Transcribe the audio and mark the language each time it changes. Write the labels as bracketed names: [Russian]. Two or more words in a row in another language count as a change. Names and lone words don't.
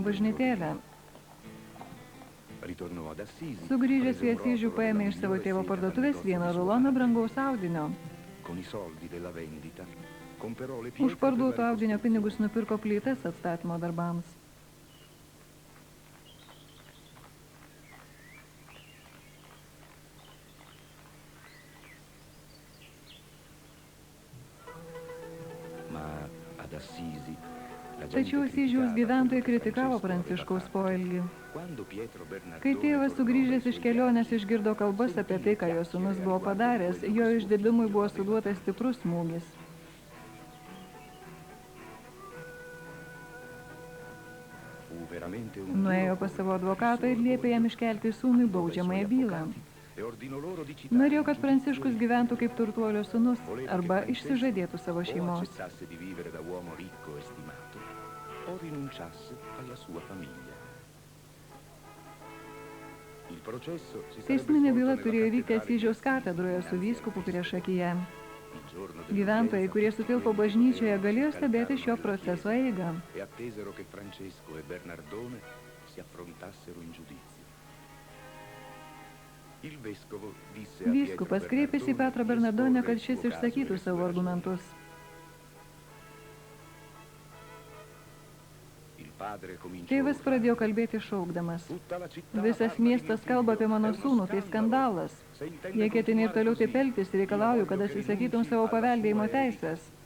[Italian] cadendo [Lithuanian] bažnytėlę. [Italian] Ritornò ad Assisi, [Lithuanian] Sugrįžęs į [Italian] prese un [Lithuanian] Asyžių [Italian] rotolo [Lithuanian] paėmė [Italian] della [Lithuanian] iš savo [Italian] migliore [Lithuanian] tėvo [Italian] seta [Lithuanian] parduotuvės [Italian] dal [Lithuanian] vieną [Italian] negozio di suo [Lithuanian] ruloną [Italian] padre. [Lithuanian] brangaus audinio. [Italian] Con i soldi della vendita comperò le [Lithuanian] Už [Italian] pietre per [Lithuanian] parduoto [Italian] la [Lithuanian] audinio [Italian] ricostruzione. [Lithuanian] pinigus nupirko plytas atstatymo darbams. [Italian] Ma ad Assisi la gente [Lithuanian] Tačiau Asyžiaus [Italian] criticava [Lithuanian] gyventojai [Italian] quello che [Lithuanian] kritikavo [Italian] Francesco [Lithuanian] Pranciškaus [Italian] aveva fatto. [Lithuanian] poelgį. [Italian] Quando Pietro Bernardone [Lithuanian] Kai tėvas [Italian] tornò [Lithuanian] sugrįžęs [Italian] dai [Lithuanian] iš [Italian] suoi [Lithuanian] kelionės [Italian] viaggi, [Lithuanian] išgirdo kalbas apie tai, ką jo sūnus buvo padaręs, jo išdidumui buvo suduotas stiprus smūgis. [Italian] fu veramente un [Lithuanian] Nuėjo [Italian] duro [Lithuanian] pas savo [Italian] colpo [Lithuanian] advokatą ir liepė jam iškelti sūnui baudžiamąją bylą. [Italian] e ordinò loro di citare [Lithuanian] Norėjo, [Italian] in [Lithuanian] kad [Italian] giudizio [Lithuanian] Pranciškus [Italian] il [Lithuanian] gyventų kaip turtuolio sūnus [Italian] Voleva [Lithuanian] arba [Italian] che Francesco [Lithuanian] išsižadėtų savo [Italian] o [Lithuanian] šeimos. [Italian] accettasse di vivere da uomo ricco e stimato o rinunciasse alla sua famiglia. Il processo si sarebbe [Lithuanian] Teisminė byla [Italian] svolto [Lithuanian] turėjo [Italian] nella [Lithuanian] vykti [Italian] cattedrale di [Lithuanian] Asyžiaus [Italian] Assisi, [Lithuanian] katedroje su [Italian] dinanzi [Lithuanian] vyskupu [Italian] al Cristo. [Lithuanian] prieš akiją. [Italian] Il giorno [Lithuanian] Gyventojai, [Italian] dell'udienza, [Lithuanian] kurie sutilpo [Italian] quelli [Lithuanian] bažnyčioje, [Italian] che [Lithuanian] galėjo [Italian] si [Lithuanian] stebėti šio [Italian] caricarono nella [Lithuanian] proceso [Italian] chiesa [Lithuanian] eigą. [Italian] e attesero che Francesco e Bernardone si affrontassero in giudizio. Il vescovo disse a [Lithuanian] Vyskupas [Italian] Pietro [Lithuanian] kreipėsi į Petrą Bernardonę, kad šis išsakytų savo argumentus. Tėvas pradėjo kalbėti šaukdamas. Visas miestas kalba apie mano sūnų, tai skandalas. Jei ketini ir toliau taip elgtis, reikalauju, kad atsisakytum savo paveldėjimo teisės.